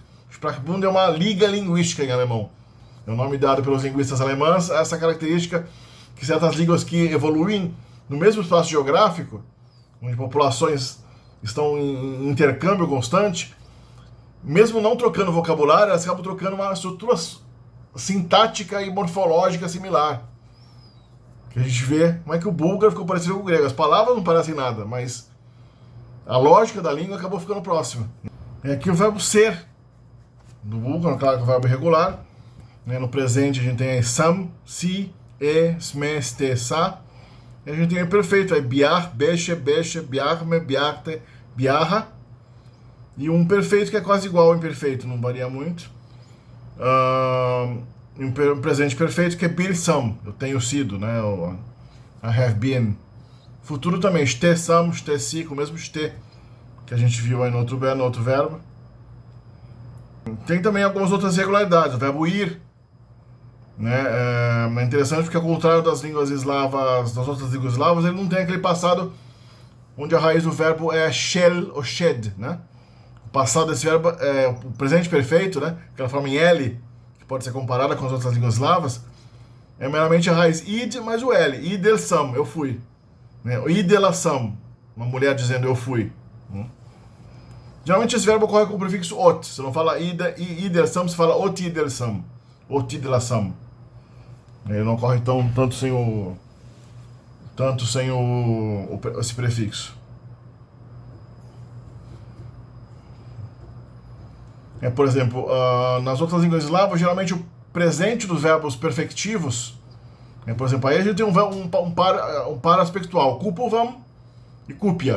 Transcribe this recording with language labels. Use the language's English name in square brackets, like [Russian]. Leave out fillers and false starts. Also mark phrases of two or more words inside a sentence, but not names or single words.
[Portuguese] Sprachbund é uma liga linguística em alemão. É o nome dado pelos linguistas alemães a essa característica que certas línguas que evoluem no mesmo espaço geográfico, onde populações estão em intercâmbio constante, mesmo não trocando vocabulário, elas acabam trocando uma estrutura sintática e morfológica similar. Que a gente vê como é que o búlgaro ficou parecido com o grego. As palavras não parecem nada, mas a lógica da língua acabou ficando próxima. É aqui o verbo ser, do búlgaro, claro que é o verbo irregular. Né? No presente a gente tem aí sam, [Bulgarian] si, sme, ste, sa. [Portuguese] E a gente tem o perfeito, aí biar, [Bulgarian] beche, biarme, biarte, biarra. [Portuguese] E um perfeito que é quase igual ao imperfeito, não varia muito. Um presente perfeito que é [Bulgarian] bil sam, [Portuguese] eu tenho sido, né? [English] I have been. [Portuguese] Futuro também, [Bulgarian] ste sam, ste si, [Portuguese] com o mesmo ste que a gente viu aí no outro verbo. Tem também algumas outras irregularidades, o verbo ir, né? É interessante porque, ao contrário das línguas eslavas, das outras línguas eslavas, ele não tem aquele passado onde a raiz do verbo é shel ou shed, né? O passado desse verbo é o presente perfeito, né? Aquela forma em L, que pode ser comparada com as outras línguas eslavas, é meramente a raiz id mais o L. [Bulgarian] Idel sam, [Portuguese] eu fui. Né? [Bulgarian] Idela sam, [Portuguese] uma mulher dizendo eu fui. Geralmente esse verbo ocorre com o prefixo ot. Você não fala [Bulgarian] idel sam, [Portuguese] você fala [Bulgarian] ot idel sam. Ot idela sam. [Portuguese] Ele não ocorre tanto sem esse prefixo. Por exemplo, nas outras línguas eslavas, geralmente o presente dos verbos perfectivos, por exemplo, aí a gente tem um par aspectual, kupovam e kupia.